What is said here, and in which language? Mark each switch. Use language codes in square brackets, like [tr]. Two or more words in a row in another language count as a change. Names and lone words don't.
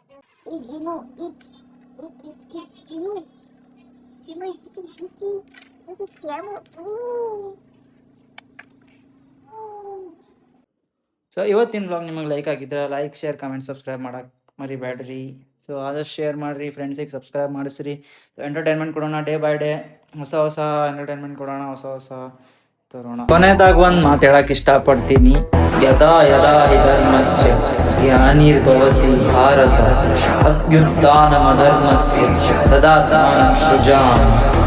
[en] Jimu, eat biscuit. Jimu is eating biscuit. [kn] ಸೊ ಇವತ್ತಿನ ಬ್ಲಾಗ್ ನಿಮಗೆ ಲೈಕ್ ಆಗಿದ್ರೆ [en] like share comment subscribe [kn] ಮಾಡಕ್ಕೆ ಮರಿಬೇಡ್ರಿ. ಸೊ ಆದಷ್ಟು ಶೇರ್ ಮಾಡಿರಿ, ಫ್ರೆಂಡ್ಸಿಗೆ ಸಬ್ಸ್ಕ್ರೈಬ್ ಮಾಡಿಸ್ರಿ. ಎಂಟರ್ಟೈನ್ಮೆಂಟ್ ಕೊಡೋಣ, [en] day by day [kn] ಹೊಸ ಹೊಸ ಎಂಟರ್ಟೈನ್ಮೆಂಟ್ ಕೊಡೋಣ, ಹೊಸ ಹೊಸ ತರೋಣ. ಕೊನೆದಾಗ ಒಂದು ಮಾತು ಹೇಳಕ್ಕೆ ಇಷ್ಟಪಡ್ತೀನಿ. [sa] ಯದಾ ಯದಾ ಹಿ ಧರ್ಮಸ್ಯ ಗ್ಲಾನಿರ್ಭವತಿ ಭಾರತ ಅಭ್ಯುತ್ಥಾನಮಧರ್ಮಸ್ಯ ತದಾತ್ಮಾನಂ ಸೃಜಾಮಿ.